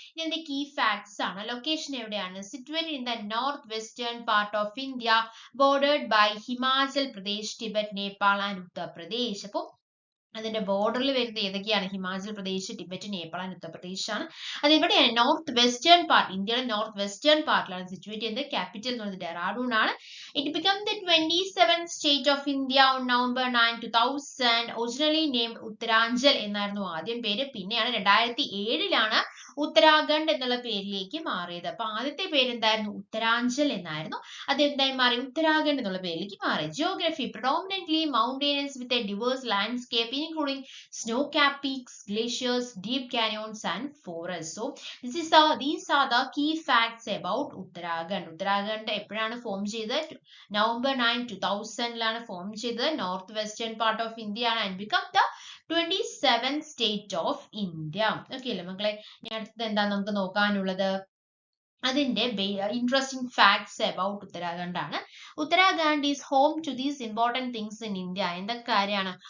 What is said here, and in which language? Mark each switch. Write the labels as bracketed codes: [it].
[ml] ഇതിന്റെ key facts ആണ്. Location എവിടെയാണ്? [en] Situated in the north western part of India, ബോർഡേർഡ് by Himachal Pradesh, Tibet, Nepal and Uttar Pradesh. [ml] അപ്പൊ അതിന്റെ ബോർഡറിൽ വരുന്നത് ഏതൊക്കെയാണ്? ഹിമാചൽ പ്രദേശ്, ടിബറ്റ്, നേപ്പാൾ ആൻഡ് ഉത്തർപ്രദേശ് ആണ്. അത് എവിടെയാണ്? നോർത്ത് വെസ്റ്റേൺ പാർട്ട്, ഇന്ത്യയുടെ നോർത്ത് വെസ്റ്റേൺ പാർട്ടിലാണ് സിറ്റുവേറ്റ് ചെയ്യുന്നത്. ക്യാപിറ്റൽ എന്ന് പറയുന്നത് ഡെറാഡൂൺ ആണ്. [en] It became the 27th state of India on November 9, 2000. Originally named [ml] Uttaranchal എന്നായിരുന്നു ആദ്യം പേര്. പിന്നെയാണ് 2007 ഉത്തരാഖണ്ഡ് എന്നുള്ള പേരിലേക്ക് മാറിയത്. അപ്പൊ ആദ്യത്തെ പേര് എന്തായിരുന്നു? ഉത്തരാഞ്ചൽ എന്നായിരുന്നു. അത് എന്തായി മാറി? ഉത്തരാഖണ്ഡ് എന്നുള്ള പേരിലേക്ക് മാറി. [en] Geography predominantly mountainous with a diverse landscape including snow-capped peaks, glaciers, deep canyons and forests. So these are the key facts about Uttarakhand. [ml] Uttarakhand എപ്പോഴാണ് ഫോം ചെയ്തത്? നവംബർ 9, 2000 ഫോം ചെയ്തത്. [en] North western part of India ആണ്. And become the 27th state of India. [ml] Okay അല്ലേ മക്കളെ? ഇനി അടുത്തത് എന്താ നമുക്ക് നോക്കാനുള്ളത്? അതിന്റെ ഇൻട്രസ്റ്റിംഗ് ഫാക്ട്സ് അബൌട്ട് ഉത്തരാഖണ്ഡ് ആണ്. [en] Uttarakhand is home to these important things in India. [ml] എന്തൊക്കെ കാര്യമാണ്?